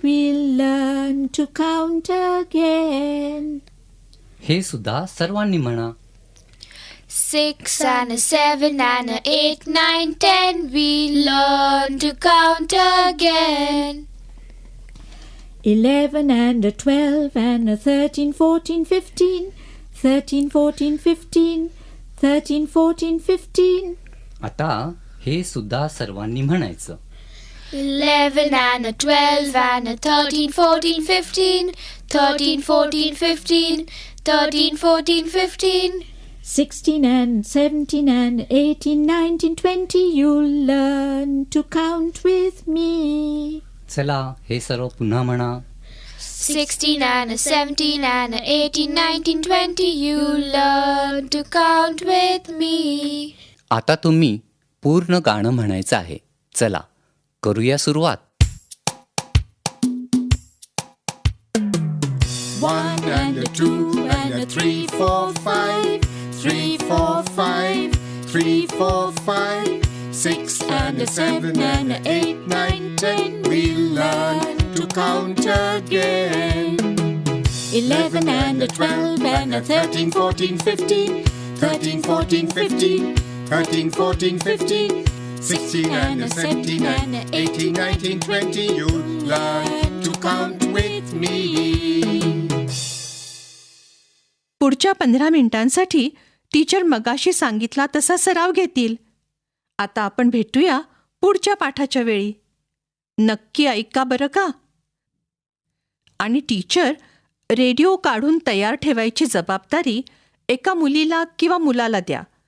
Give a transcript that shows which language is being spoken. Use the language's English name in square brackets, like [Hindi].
[English] We'll learn to count again. [Marathi] हे सुद्धा सर्वांनी म्हणा. [English] 6 and a 7 and a 8, 9, 10. We'll learn to count again. 11 and a 12 and a 13, 14, 15. 13, 14, 15. 13, 14, 15. [Marathi] आता हे सुद्धा सर्वांनी म्हणायचं. [English] 11 and a 12 and a 13, 14, 15. 13, 14, 15. 13, 14, 15. 16 and 17 and 18, 19, 20. You'll learn to count with me. [Marathi] चला हे सर्व पुन्हा म्हणा. [English] 16 and a 17 and a 18, 19, 20. You'll learn to count with me. [Marathi] आता तुम्ही पूर्ण गाणं म्हणायचं आहे. चला करूया सुरुवात. [English] 1 and a 2 and a 3, 4, 5. 3, 4, 5. 3, 4, 5. 6 and a 7 and a 8, 9, 10. We'll learn to count again. 11 and a 12 and a 13, 14, 15. 13, 14, 15. 13, 14, 15. 16 and a 17 and a 18, 19, 20. You'll learn to count with me. [Marathi] पुढच्या 15 मिनिटांसाठी टीचर मगाशी सांगितला तसा सराव घेतील. आता आपण भेटूया पुढच्या पाठाच्या वेळी. नक्की ऐका बरं का. आणि टीचर रेडिओ काढून तयार ठेवायची जबाबदारी एका मुलीला किंवा मुलाला द्या.